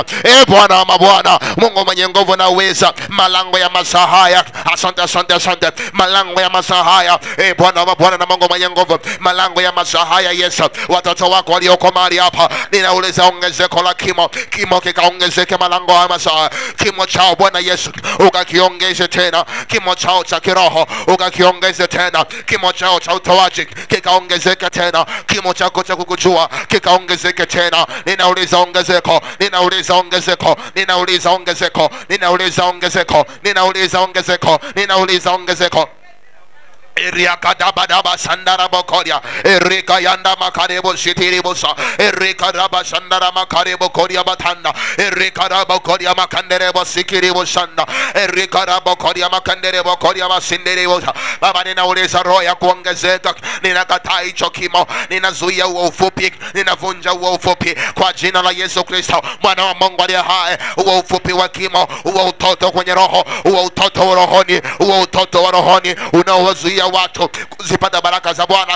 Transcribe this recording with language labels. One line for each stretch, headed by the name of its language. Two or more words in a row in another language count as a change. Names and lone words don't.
Swahili: Bwana wa mabwana, Mungu mwenye nguvu na uweza, malango ya masaa haya, asante asante asante, malango ya masaa haya, Bwana wa mabwana na Mungu mwenye nguvu, malango ya masaa haya Yesu, watoto wako walioko mahali hapa, ninauliza ongezeko la kimo, kimo kikaongezeke malango ya masaa, kimo chao Bwana Yesu ukakiongeze tena, kimo chao cha kiroho ukakiongeze tena, kimo chao cha utoaji kikaongezeke tena, kimo chako cha kukujua kikaongezeke tena. Ninauliza ongezeko, ninauliza ongezeko, ninauliza ongezeko, ninauliza ongezeko, ninauliza ongezeko, ninauliza ongezeko. Erika dabadaba sandara bokoria, Erika yanda makarebo shitiribusa, Erika raba sandara makarebo koria batanda, Erika raba koria makanderebo sikiribu sanda, Erika raba koria makanderebo koria basindiribu. Baba, ninauliza roho ya kuongezeka, ninakataa hicho kimo, ninazuia huo ufupi, ninavunja huo ufupi kwa jina la Yesu Kristo mwana wa Mungu aliye hai. Huo ufupi wa kimo, huo utoto kwenye roho, huo utoto wa rohoni, huo utoto wa rohoni unaowazuia watu kuzipata baraka za Bwana.